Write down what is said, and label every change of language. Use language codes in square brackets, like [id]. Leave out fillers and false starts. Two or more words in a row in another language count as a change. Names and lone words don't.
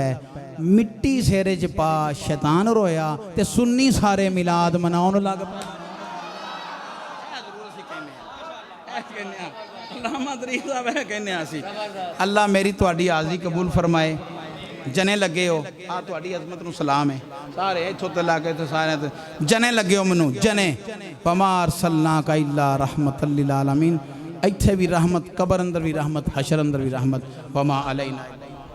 [pa] مٹی سیرے چ پا شیطان رویا تے سنی سارے میلاد مناون لگ پئے. علامہ طارق صاحب ہے کہنے آسی اللہ میری تہاڈی حاضری قبول فرمائے جانے لگے ہو آ تہاڈی عظمت نوں سلام ہے سارے ایتھوں تے لاکے تے سارے تے جانے لگے ہو مینوں جانے [ar] وما أرسلناك إلا رحمة للعالمين [pa] ایتھے بھی رحمت قبر اندر بھی رحمت حشر اندر بھی رحمت [ar] وما علينا